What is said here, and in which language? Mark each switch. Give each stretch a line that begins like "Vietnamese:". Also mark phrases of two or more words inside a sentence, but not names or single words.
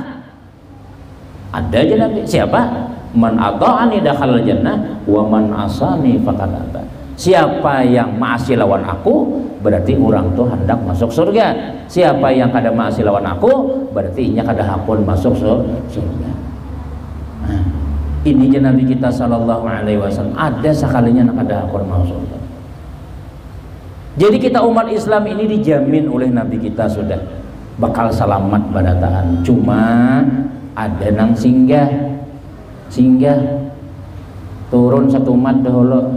Banjar: Ada aja Nabi. Siapa?
Arabic: Man ata'ani dakhalal jannah wa man asani faqad aba.
Banjar: Siapa yang maasi lawan aku berarti orang tuh hendak masuk surga. Siapa yang kada maasi lawan aku berarti inya kada hakun masuk surga. Ini je Nabi kita
Arabic: sallallahu alaihi wasallam.
Banjar: Ada sekalinya nak kada hakun masuk surga. Jadi kita umat Islam ini dijamin oleh Nabi kita sudah bakal selamat barataan. Cuma ada nang singgah turun satu mat dahulu.